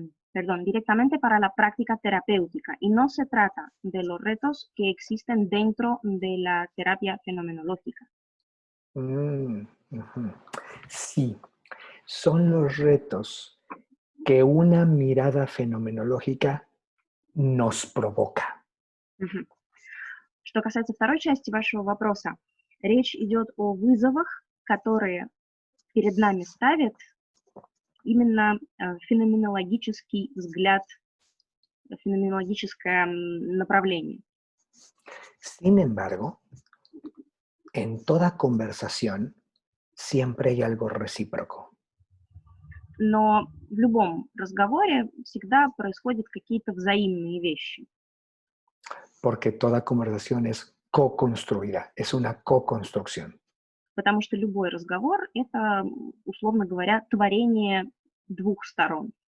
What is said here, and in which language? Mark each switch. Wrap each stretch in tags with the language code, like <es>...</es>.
<es>Perdón, directamente para la práctica terapéutica, y no se trata de los retos que existen dentro de la terapia fenomenológica. Ujú. Sí, son los retos que una mirada fenomenológica nos provoca. Мгм.</es> <ru>Что касается второй части вашего вопроса, речь идет о вызовах, которые перед нами ставит именно феноменологический взгляд, феноменологическое направление.</ru> <es>Sin embargo, en toda conversación siempre hay algo recíproco.</es> <ru>Но в любом разговоре всегда происходят какие-то взаимные вещи,</ru> <es>Porque toda conversación es co-construida, es una co-construcción.</es> <ru>потому что любой разговор — это, условно говоря, творение двух сторон.</ru>